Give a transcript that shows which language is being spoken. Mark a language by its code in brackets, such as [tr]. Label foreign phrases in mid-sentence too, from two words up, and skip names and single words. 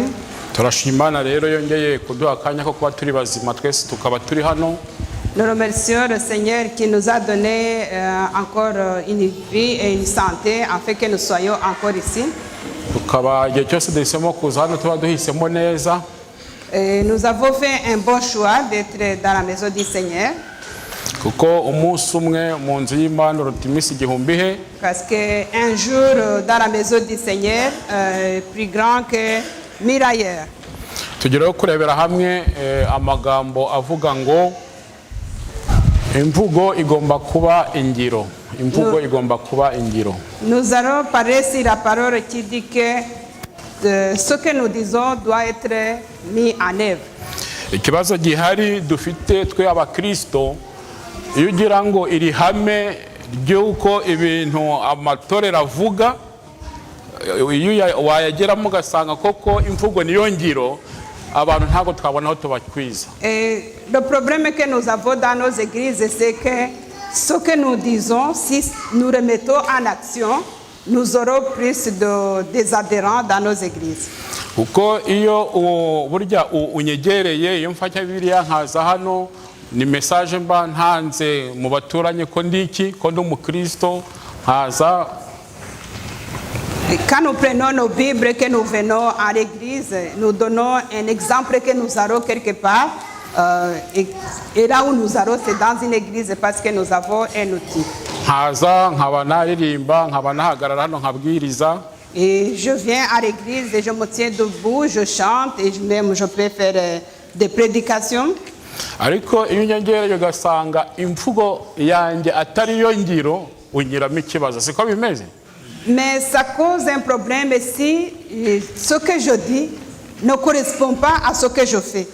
[rw] Turashimana rero yongeye kuduha akanya ko kuba turi bazima twese tukaba turi hano. [fr] Nous remercions le Seigneur qui nous a donné encore une vie et une santé afin que nous soyons encore ici. [rw] Tukaba igihe cyose duhisemo kuza hano tuba duhisemo neza. [fr] Nous avons fait un bon choix d'être dans la maison du Seigneur. [rw] Kuko umunsi umwe mu nzu y'Imana uruta iminsi igihumbi he. [fr] Parce qu'un jour dans la maison du Seigneur est plus grand que 1000 ailleurs. [rw] Tugireho kurebera hamwe amagambo avuga ngo imvugo igomba kuba ingiro. Imvugo igomba kuba ingiro. [fr] Nous allons parler sur la parole qui dit que ce que nous disons doit être mis en œuvre. [rw] Ikibazo gihari dufite twe abakristo, iyo ugira ngo iri hame ry'uko ibintu amatorero avuga, iyo wayageramo ugasanga koko imvugo niyo ngiro, abantu ntabwo twabona aho tubakwiza. [fr] Le problème que nous avons dans nos églises, c'est que ce que nous disons, si nous remettons en action, nous aurons plus des adhérents dans nos églises. [rw] Kuko iyo burya unyegereye, iyo mfata Bibiliya nkaza hano, ni message mba ntanze mu baturanye ko ndiki ko ndi umukristo nkaza. [fr] Quand nous prenons nos Bibles, que nous venons à l'église, nous donnons un exemple que nous allons quelque part. Et là où nous allons, c'est dans une église parce que nous avons un outil. [rw] Nkaza nkaba naririmba nkaba nahagarara hano nkabwiriza. [fr] Et je viens à l'église et je me tiens debout, je chante et même je peux faire des prédications. [rw] Ariko iyo nyengereye ugasanga imvugo yanjye atari yo ngiro, unyiramo ikibazo. Siko bimeze? [fr] Mais ça cause un problème si ce que je dis ne correspond pas à ce que je fais.